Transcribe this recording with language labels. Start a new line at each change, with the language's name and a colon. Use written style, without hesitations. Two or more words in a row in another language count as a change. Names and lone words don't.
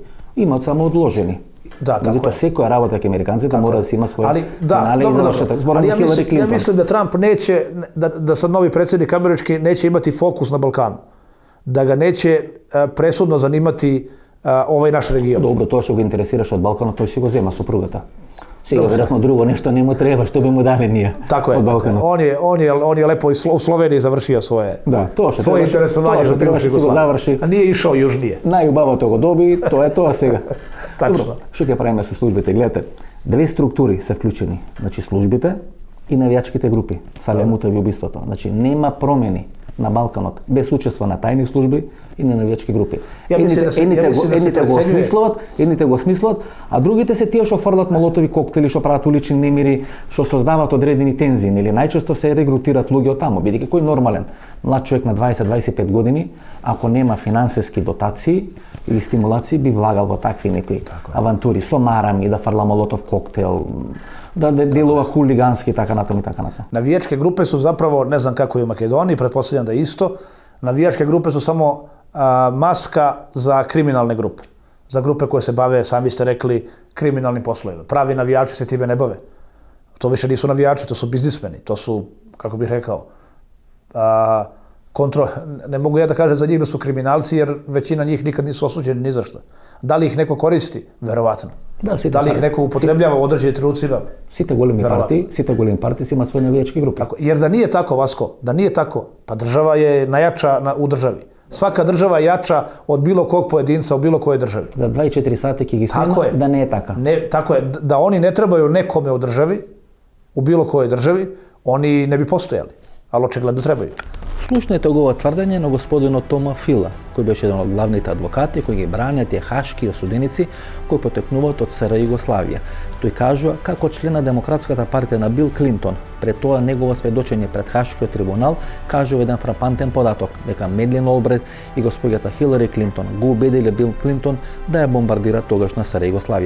Macedonian: Имаат само одложени. Да,
Serbian: tako je.
Macedonian: Секоја работа ке американците мора да си има свој ali завршеток. Зборам за Хилари ja Клинтон.
Serbian: mislim da Trump neće, da sad novi predsjednik američki neće imati fokus na Balkanu. Da ga neće presudno zanimati ovaj naš region.
Macedonian: Добро, тоа што го интересираш од Балканот, тој си го зема супругата. Сега веројатно друго нешто не му треба, што би му дали ние.
Serbian: Tako je.
Macedonian: Од Балканот.
Serbian: On je lepo u Sloveniji završio svoje што svoje interesovanje za bivšu Jugoslaviju. A nije išao južnije.
Macedonian: Најубавото го доби, тоа е тоа сега. Tačno. Добро, што ќе правиме со службите? Гледате, две структури се вклучени. Значи службите и навијачките групи. Сале мутави убиството. Значи нема промени на Балканот без учество на тајни служби и на навијачки групи. Едните го осмислуват, а другите се тие што фрлат молотови коктели, што прават улични немири, што создаваат одредени тензии, или најчесто се регрутираат луѓе од таму, бидејќи кој нормален млад човек на 20-25 години, ако нема финансиски дотации или стимулации, би влагал во такви некои авантури, со марами, да фрла молотов коктел,
Serbian: da delova huliganski i tako natam i tako natam. Navijačke grupe su zapravo, ne znam kako je u Makedoniji, pretpostavljam da je isto, navijačke grupe su samo maska za kriminalne grupe. Za grupe koje se bave, sami ste rekli, kriminalnim poslovima. Pravi navijači se time ne bave. To više nisu navijači, to su biznismeni. To su, kako bih rekao, ne mogu ja da kažem za njih da su kriminalci, jer većina njih nikad nisu osuđeni ni za što. Da li ih neko koristi? Verovatno. Da li ih neko upotrebljava u određenim trenucima?
Macedonian: Сите големи партии си имаат своји навијачки групи.
Serbian: Jer da nije tako, Vasko, da nije tako, pa država je najjača u državi. Svaka država je jača od bilo kog pojedinca u bilo kojoj državi.
Macedonian: За 24 сати ќе ги снема да не е така.
Serbian: Tako je, da oni ne trebaju nekome u državi, u bilo kojoj državi, oni ne bi postojali, ali očigledno trebaju.
Macedonian: Слушнете го тврдење на господинот Тома Фила, кој беше еден од главните адвокати кои ги бранеа тие хашки осуденици кои потекнуваат од СР Југославија. Тој кажува како член на Демократската партија на Бил Клинтон, пред тоа негово сведочење пред Хашкиот трибунал, кажува еден фрапантен податок дека Медлин Олбрет и госпоѓата Хилари Клинтон го убедиле Бил Клинтон да ја бомбардира тогашна СР Југославија.